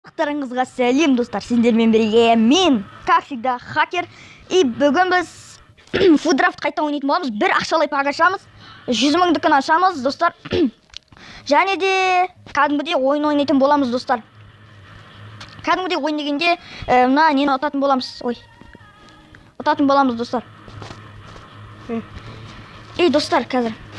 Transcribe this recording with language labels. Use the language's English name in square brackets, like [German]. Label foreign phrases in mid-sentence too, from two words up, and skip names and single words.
[Kazakh] Барлықтарыңызға сәлем достар, сендермен бірге мен, [Russian] как всегда, хакер. [Kazakh] И бүгін біз фуддрафт қайта ойнайтын боламыз. Бір ақшалай пак ашамыз, 100 000-дікін ашамыз достар. Және де кәдімгідей ойын ойнайтын боламыз достар. Кәдімгідей ойын дегенде мына нені ұтатын боламыз. Ұтатын боламыз достар. И достар, қазір.